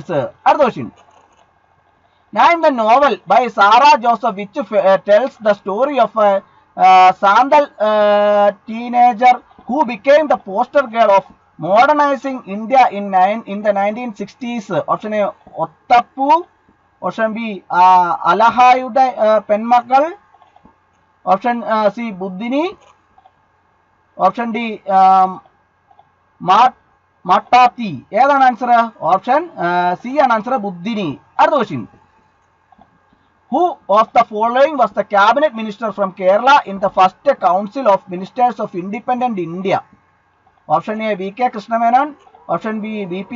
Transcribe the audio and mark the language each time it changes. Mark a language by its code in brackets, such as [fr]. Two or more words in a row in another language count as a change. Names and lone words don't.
[en] Ardoshin. Name the novel by Sarah Joseph which tells the story of a Sandal teenager who became the poster girl of modernizing India in the 1960s. Option A Ottappu, option B Alahayude Penmakal, option C Buddhini, option D Matati. An answer, option C an answer Buddhini. Ardoshin. Who of the following was the cabinet minister from Kerala in the first council of ministers of independent India? Option A V.K. Krishna Menon, option B V.P.